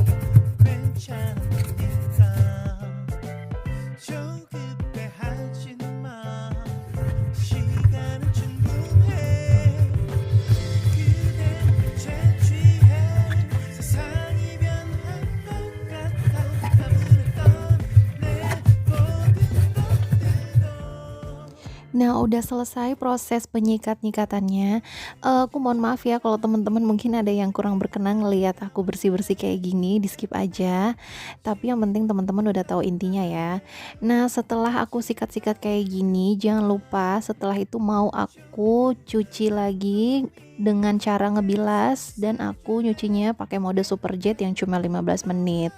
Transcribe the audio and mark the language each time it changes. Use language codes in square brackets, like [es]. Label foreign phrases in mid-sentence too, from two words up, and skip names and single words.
[ko] 괜찮으니까 조급해하지 마 시간은 충분해 그대 채취해 세상이 변한 것 같아 가물었던 내 모든 것들도. [id] Nah, udah selesai proses penyikat-nyikatannya. Aku mohon maaf ya kalau teman-teman mungkin ada yang kurang berkenan ngelihat aku bersih-bersih kayak gini, di skip aja. Tapi yang penting teman-teman udah tahu intinya ya. Nah, setelah aku sikat-sikat kayak gini, jangan lupa setelah itu mau aku cuci lagi dengan cara ngebilas, dan aku nyucinya pakai mode super jet yang cuma 15 menit.